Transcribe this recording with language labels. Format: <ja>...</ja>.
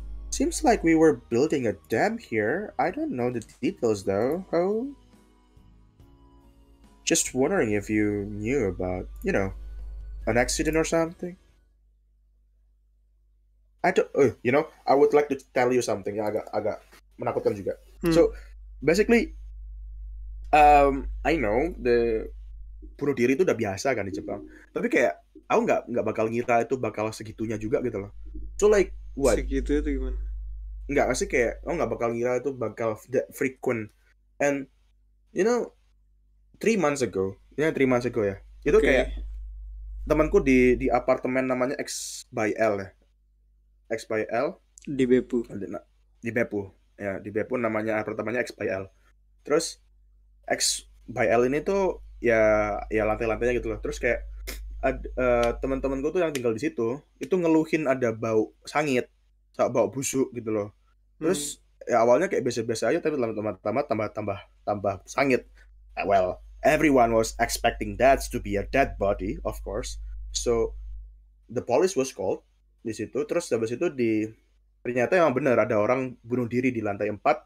<en>Seems like we were building a dam here. I don't know the details though. Oh, just wondering if you knew about, an accident or something. I don't. I would like to tell you something.</en> <id>Ya, agak menakutkan juga.</id> <en>So, basically, I know the</en> <id>bunuh diri itu udah biasa kan di Jepang. Tapi kayak aku nggak bakal ngira itu bakal segitunya juga gitu loh.</id> <en>So like what?</en> <id>Segitu itu gimana? Nggak sih, kayak aku nggak bakal ngira itu bakal</id> <en>that frequent. And 3 months ago ya.</en> <id>Itu kayak temanku di apartemen namanya X by L ya. X by L di Beppu. Di Beppu. Ya, di Beppu namanya apartemennya X by L. Terus X by L ini tuh ya lantai-lantainya gitu loh. Terus kayak teman-temanku tuh yang tinggal di situ itu ngeluhin ada bau sangit, bau busuk gitu loh. Terus ya awalnya kayak biasa-biasa aja, tapi lama-lama tambah sangit.</id> <en>Well, everyone was expecting that to be a dead body, of course. So the police was called</en> <id>di situ. Terus habis itu ternyata emang benar ada orang bunuh diri di lantai 4.</id>